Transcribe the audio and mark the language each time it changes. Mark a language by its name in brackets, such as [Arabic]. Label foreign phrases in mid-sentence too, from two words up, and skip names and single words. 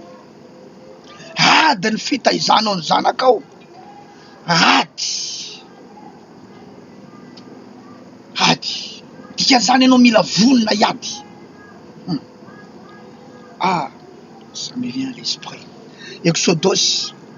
[Malagasy] Ady ny fitaizanao ny zanakao. Ady. Dikan'izany ianao mila vonona iady. [French] Ah, ça me vient à l'esprit. Exodus.